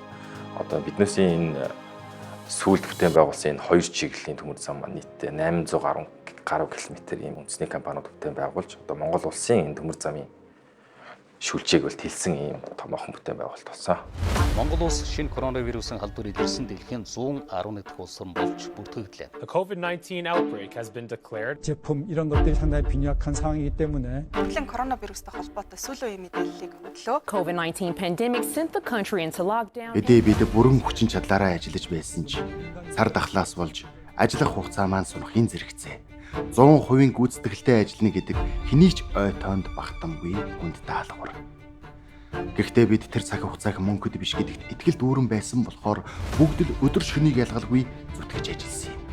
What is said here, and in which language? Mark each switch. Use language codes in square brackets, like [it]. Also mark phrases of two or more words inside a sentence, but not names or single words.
[mn] Одоо биднээс энэ сүүлд бүтээн байгуулсан энэ хоёр чиглэлийн төмөр зам нийтдээ 810 гаруй километр ийм үндэсний компаниуд бүтээн байгуулж одоо Монгол улсын энэ төмөр замын шүлжээг бол тэлсэн ийм томоохон бүтээн байгуулалт болсон. Монгол улс шинэ коронавирусын халдвар илэрсэн дэлхийн 111 дахь улс болж бүртгэгдлээ. [en] The COVID-19 outbreak has been declared. [ko] 제품 이런 것들이 상당히 빈약한 상황이기 때문에 [mn] Дэлхийн коронавирустай холбоотой сүүлийн үеийн мэдээллийг өглөө. [en] COVID-19 pandemic sent the country into lockdown. [mn] Бид бүрэн хүчин чадлаараа ажиллаж байсан ч сар дахлаас болж ажиллах хугацаа маань сунхын зэрэгцээ. 100% гүйцэтгэлтэй ажиллана гэдэг хэний ч ой тоонд багтамгүй хүнд даалгавар. Гэхдээ бид тэр цаг хугацааг мөнгөд биш гэдэгт итгэл дүүрэн байсан болохоор бүгд л өдөр шөнийг ялгалгүй зүтгэж ажилласан юм.